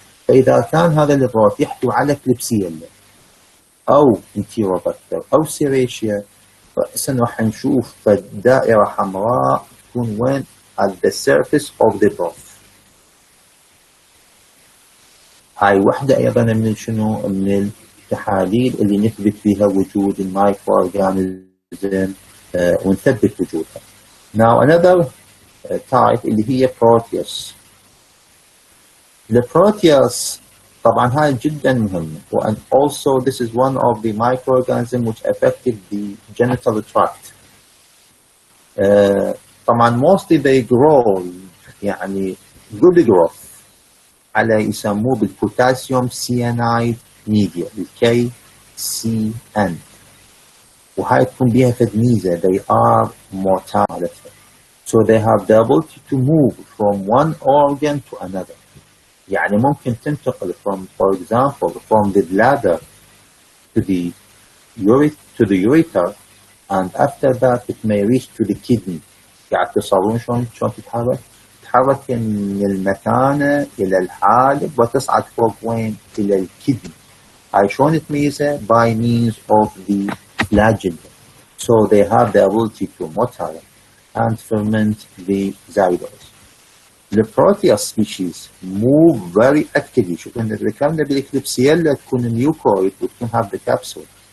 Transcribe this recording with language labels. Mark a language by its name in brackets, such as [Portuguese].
[Arabic] فإذا كان هذا البروث يحتوي على كليبسيلا أو انتيروباكتر أو سيريشيا، رأسا راح نشوف دائرة حمراء تكون وين؟ [English] at the surface of the broth. [Arabic] هاي وحدة أيضا من شنو؟ من التحاليل اللي نثبت فيها وجود المايكرو أورجانيزم ونثبت وجودها. [English] Now another type [Arabic] اللي هي [English] Proteus. [Arabic] البروتياس طبعا هاي جدا مهمة [English] and also this is one of the microorganisms which affected the genital tract. [Arabic] طبعا [English] mostly they grow [Arabic] يعني [English] good growth [Arabic] على يسموه بالبوتاسيوم سيانايد ميديا الKCN. وهاي تكون بيها فد ميزة [English] they are motile. So they have the ability to move from one organ to another. [Arabic] يعني ممكن تنتقل [English] for example from the bladder to the ureter, and after that it may reach to the kidney. [Arabic] يعني تصورون شلون تتحرك؟ تتحرك من المثانة إلى الحالب وتصعد فوق وين؟ إلى الكدني. هاي شلون تميزها؟ [English] by means of the flagella. So they have the ability to motile and ferment the zygotes. The proteus species move very actively. [Arabic] شوف ان ذكرنا بالاكليبسيلا تكون نيوكويد وتكون [English] have the capsule.